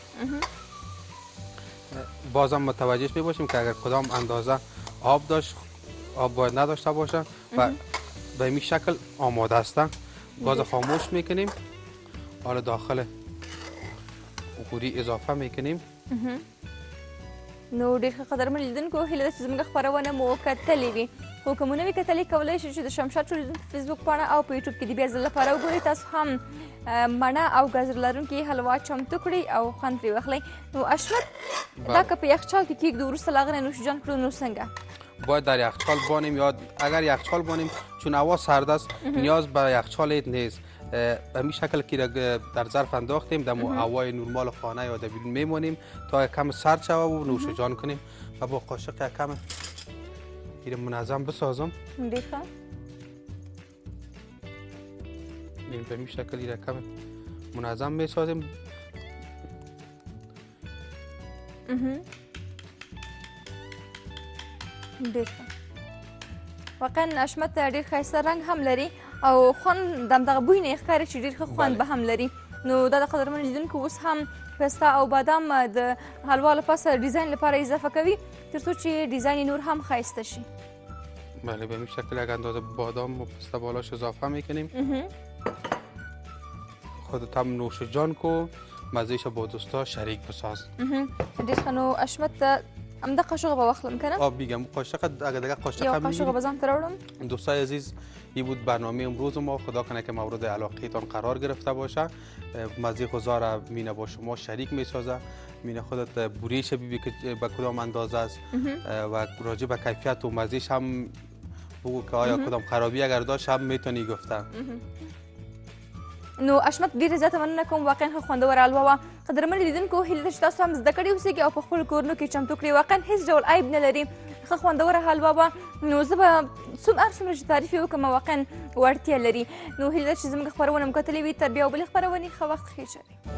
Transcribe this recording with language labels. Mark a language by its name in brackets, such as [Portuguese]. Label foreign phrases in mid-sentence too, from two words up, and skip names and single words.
[Persian] بازم متوجه میباشیم که اگر کدام اندازه آب داشت، آب باید نداشته باشه و به این شکل آماده است. گاز خاموش میکنیم. حالا داخل غوری اضافه میکنیم. [Pashto] نو ډېر ښه قدرمن لیدونکو، هیله ده چې زموږ خپرونه مو کتلې وي. خو که مو نه وي کتلې کولی شئ چې د شمشاد ټلویزیون په فیسبوک پاڼه او په یوټیوب کې د بیا ځل لپاره وګورئ. تاسو هم مڼه او ګازر لرونکې حلوا چمتو کړئ او خوند ترې واخلئ. نو اشمت، دا که په یخچال کې کیږدو وروسته له هغه نه نوشجان کړو نو څنګه؟ [Persian] باید در یخچال بانیم، یا اگر یخچال بانیم چون هوا سرد است نیاز به یخچال نیست. به این شکل که در ظرف انداختیم در هوای نرمال خانه یا در بیرون میمونیم تا کم سرد شود و نوش جان کنیم. و با قاشق کم این منظم بسازم. دیگه به این شکل این کم منظم میسازیم. [Pashto] ډېر واقعا اشمت ډېر ښایسته رنګ هم لري او خوند د همدغه بوی نه ښکاري چې ډېر ښه خوند به هم لري. نو دا د قدرمن لیدونکو اوس هم پسته او بادام د حلوا له پاسه ډیزاین لپاره اضافه کوي تر څو چې ډیزاین نور هم ښایسته شي. [Persian] بله، به این شکل یک اندازه بادام و پسته بالاش اضافه میکنیم. خودت هم نوش جان کو، مزهش با دوستا شریک بساز. [Pashto] ډېر ښه. نو اشمت همدا قاشق به واخلم کنه؟ [Persian] میگم قاشق، اگر دیگه قاشق یا هم [Pashto] قاشق به ځان ته راوړم. [Persian] دوستای عزیز، این بود برنامه امروز ما. خدا کنه که مورد علاقه تان قرار گرفته باشه. مزه خضار مینه با شما شریک میسازه. مینه خودت بوریش ببین که به کدام اندازه است و راجع به کیفیت و مزهش هم بگو که آیا کدام خرابی اگر داشت هم میتونی گفته. [Pashto] نو اشمت ډیره زیاته مننه کوم، واقعا ښه خوندوره حلوا وه. قدرمن لیدونکو، هیله ده چې تاسو هم زده کړي اوسئ او په خپلو کورونو کې چمتو کړئ. واقعا هیڅ ډول عیب نه لري، ښه خوندوره حلوا وه. نو زه به هر څومره چې تعریف یې وکړم واقعا وړتیا لري. نو هیله ده چې زموږ خپرونه مو کتلې وي. تر بیا او بلې خپرونې ښه وخت ښې چارې.